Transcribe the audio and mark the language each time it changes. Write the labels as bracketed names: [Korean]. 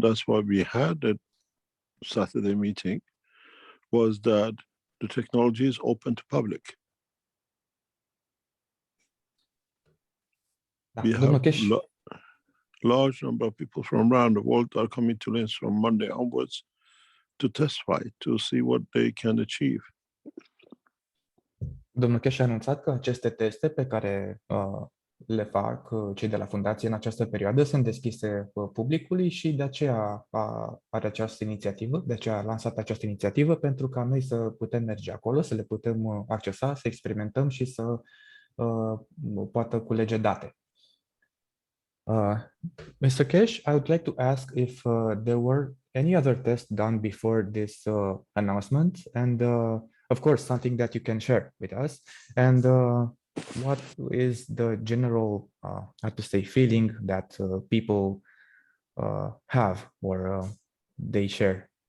[English] That's why we had a Saturday meeting, was that the technology is open to public. We have large number of people from around the world are coming to Linz from Monday onwards to testify, to see what they can achieve. [Romanian] Domnul Keshe a anunțat că aceste teste pe care le fac cei de la fundație în această perioadă sunt deschise publicului și de aceea are această inițiativă, de aceea a lansat această inițiativă pentru ca noi să putem merge acolo, să le putem accesa, să experimentăm și să poată culege date. [English] Mr. Keshe, I would like to ask if there were any other tests done before this announcement, and of course, something that you can share with us. And what is the general, I have to say, feeling that people have or they share?